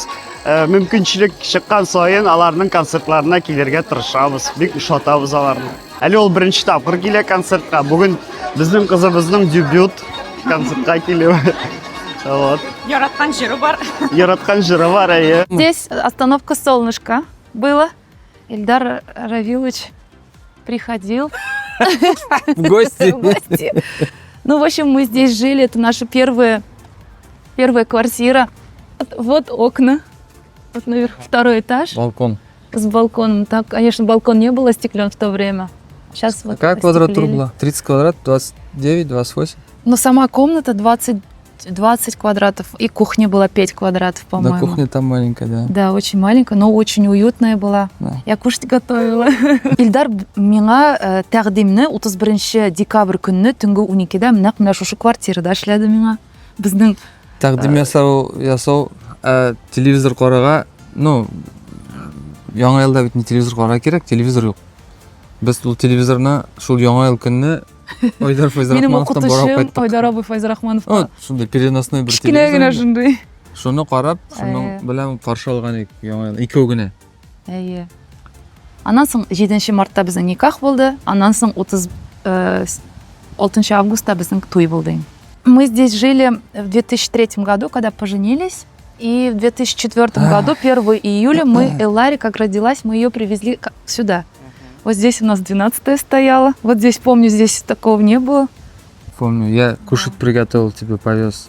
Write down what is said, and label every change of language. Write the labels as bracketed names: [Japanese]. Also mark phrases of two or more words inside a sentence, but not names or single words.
[Tatar] Мөмкинчелек чыккан сайын аларның концертларына килергә тырышабыз. Бик ошатабыз аларны. Әле ул беренче тапкыр килә концертка. Бүген безнең кызыбызның дебют концертка килү. Вот. Яраткан җыры бар. Яраткан җыры бар, әйе. [Russian] Здесь остановка «Солнышко» было. Ильдар Равилович приходил В гости. в гости. Ну, в общем, мы здесь жили. Это наша первая квартира. Вот окна. Вот наверх второй этаж Балкон. с балконом. Так, конечно, балкон не был остеклен в то время. Сейчас вот Какая квадратура остеклили. была? 30 квадрат, 29, 28? Но сама комната 20 квадратов. И кухня была 5 квадратов, Да, по-моему. кухня там маленькая, да. Да, очень маленькая, но очень уютная была. Да. Я кушать готовила. [Tatar] Илдар миңа тәкъдимне 31 декабрь көнне түнге 12-дә менә шушы квартирада эшләде миңа. Безнең Тәкъдим ясау телевизор карарга, ну, яңа елда бит не телевизор карарга кирәк, телевизор юк. Без ул телевизорны шул яңа ел көнне Айдар минем Файзрахмановтан барып укытучым кайттык. Айдар абый Файзрахмановка. Вот, шундай переносной бер Кичкенә генә телевизор. шундый. Шуны карап, шуның белән каршы алган идек яңа ел. Икәү генә. Әйе. Аннан соң 7 мартта безнең никах булды. Аннан соң 6 августа біздің той болды. [Russian] Мы здесь жили в 2003 году, когда поженились. И в 2004 году, 1 июля, мы, Эллари, как родилась, мы ее привезли сюда. Вот здесь у нас 12-я стояла. Вот здесь, помню, здесь такого не было. Помню, я кушать приготовил, тебе повез.